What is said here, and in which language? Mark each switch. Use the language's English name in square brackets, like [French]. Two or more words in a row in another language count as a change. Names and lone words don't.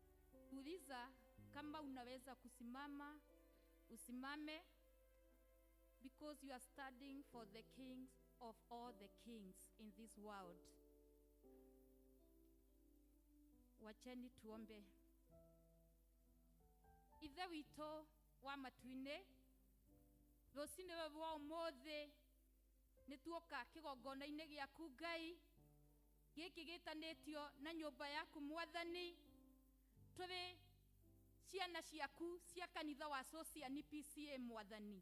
[Swahili] Uliza kama unaweza kusimama, usimame. [English] because you are standing for the kings of all the kings in this world. [Swahili] Wacheni tuombe. [Kikuyu] Ithe witũ wa matu-inĩ, rũcinĩ rũrũ rwa ũmũthĩ nĩ tuoka kĩgongona-inĩ gĩaku Ngai gĩkĩ gĩtanĩtio na nyũmba yaku Mwathani, tũrĩ ciana ciaku cia kanitha wa Social PCA Mwathani.